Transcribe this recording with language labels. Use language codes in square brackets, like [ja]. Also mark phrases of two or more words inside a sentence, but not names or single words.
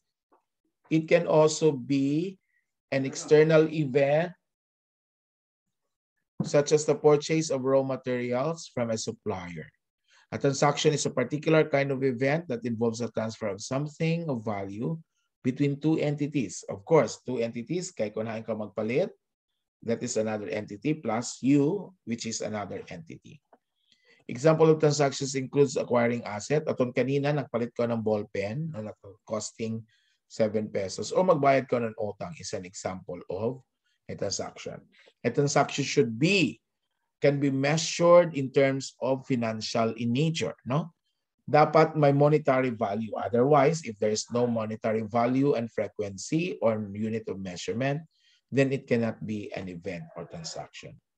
[en] It can also be an external event, such as the purchase of raw materials from a supplier. A transaction is a particular kind of event that involves a transfer of something of value between two entities. Of course, two entities, [war] kay kunain ka magpalit, [en] that is another entity, plus you, which is another entity. Example of transactions includes acquiring asset. [war] Aton kanina, nagpalit ko ng [en] ball pen [war] na costing 7 pesos o magbayad ko ng utang [en] is an example of a transaction. A transaction can be measured in terms of financial in nature, no? Dapat may monetary value. Otherwise, if there is no monetary value and frequency or unit of measurement, then it cannot be an event or transaction.